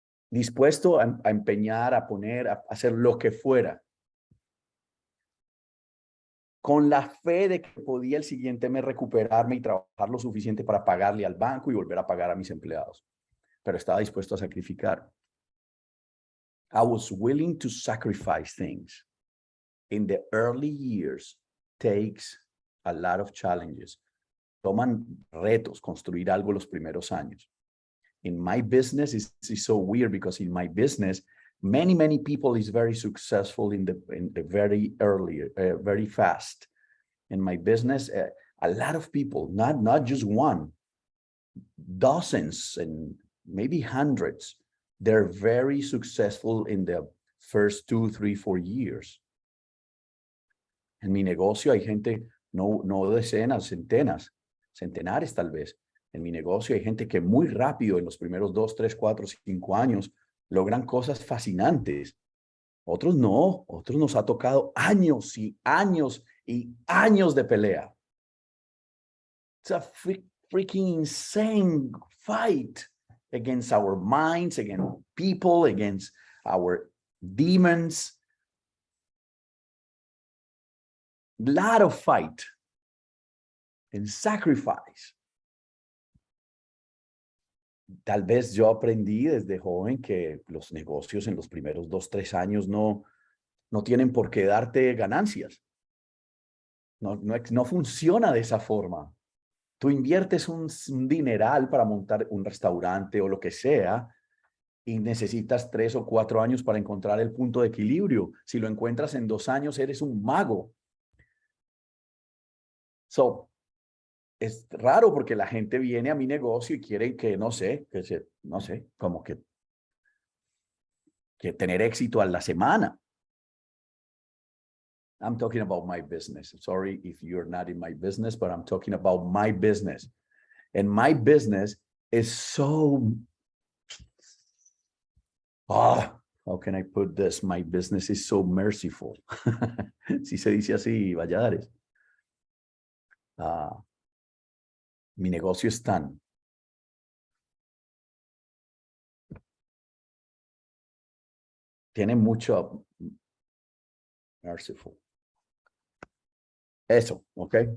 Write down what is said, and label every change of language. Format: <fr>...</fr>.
<es>Dispuesto a empeñar, a poner, a hacer lo que fuera, con la fe de que podía el siguiente mes recuperarme y trabajar lo suficiente para pagarle al banco y volver a pagar a mis empleados. Pero estaba dispuesto a sacrificar.</es> <en>I was willing to sacrifice things. In the early years, takes a lot of challenges.</en> <es>Toman retos construir algo los primeros años.</es> <en>In my business, it's so weird because in my business, many people is very successful in the very early, very fast. In my business, a lot of people, not just one, dozens and maybe hundreds, they're very successful in the first 2, 3, 4 years.</en> <es>En mi negocio hay gente, no decenas, centenares tal vez. En mi negocio hay gente que muy rápido en los primeros 2, 3, 4, 5 años logran cosas fascinantes. Otros no, otros nos ha tocado años y años y años de pelea.</es> <en>It's a freaking insane fight against our minds, against people, against our demons. A lot of fight and sacrifice.</en> <es>tal vez yo aprendí desde joven que los negocios en los primeros 2, 3 años no tienen por qué darte ganancias. No funciona de esa forma. Tú inviertes un dineral para montar un restaurante o lo que sea y necesitas 3 o 4 años para encontrar el punto de equilibrio. Si lo encuentras en 2 años, eres un mago. So, es raro porque la gente viene a mi negocio y quiere que, no sé, como que tener éxito a la semana.</es> <en>I'm talking about my business. Sorry if you're not in my business, but I'm talking about my business. And my business is so, how can I put this? My business is so merciful.</en> <es>Si se dice así, Valladares. Mi negocio es tan tiene mucho merciful. Eso, ¿ok?</es>